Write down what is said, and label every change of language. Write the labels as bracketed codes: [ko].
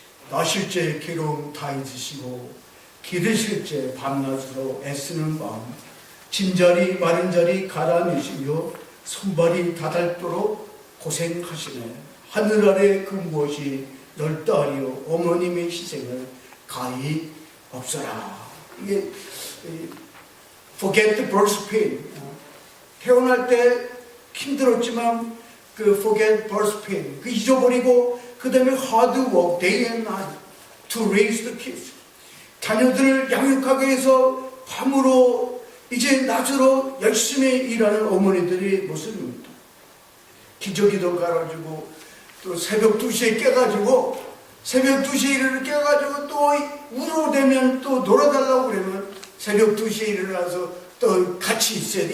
[ko] 나실제 괴로움 다 잊으시고 기르실 제 밤낮으로 애쓰는 마음, 진자리 마른 자리 갈아내시며 손발이 다닳도록 고생하시네. 하늘 아래 그 무엇이 넓다 하리요 어머님의 희생을 가히 없어라. 이게 [en] forget the birth pain. [ko] 태어날 때 힘들었지만 그 [en] forget birth pain, [ko] 그 잊어버리고 그 다음에 [en] hard work day and night to raise the kids. [ko] 자녀들을 양육하기 위해서 밤으로 이제 낮으로 열심히 일하는 어머니들의 모습입니다. 기저귀도 갈아주고 또 새벽 2시에 깨가지고 새벽 2시에 일어나 깨가지고 또 우로되면 또 놀아달라고 그러면 새벽 2시에 일어나서 또 같이 있어야 돼.